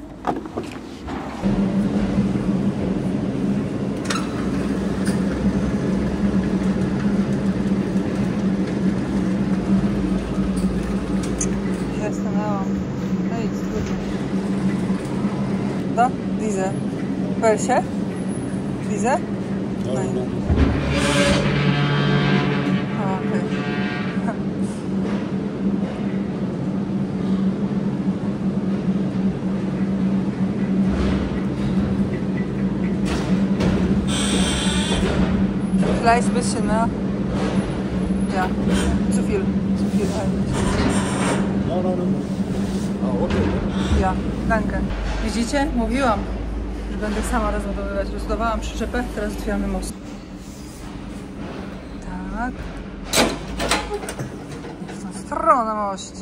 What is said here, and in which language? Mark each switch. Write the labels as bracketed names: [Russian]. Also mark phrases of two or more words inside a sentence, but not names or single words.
[Polish] Ja stanęłam. No i trudno. Da? Widzę. Persie? Widzę? No i... Okej. [German] Vielleicht ein bisschen mehr. Ja, zu viel. Zu viel eigentlich. [Polish] A, okej. [German] Ja, danke. Widzicie? [Polish] Mówiłam, że będę sama rozładowywać. Rozładowałam przyczepę, teraz otwieramy most. Tak. W tą stronę na moście.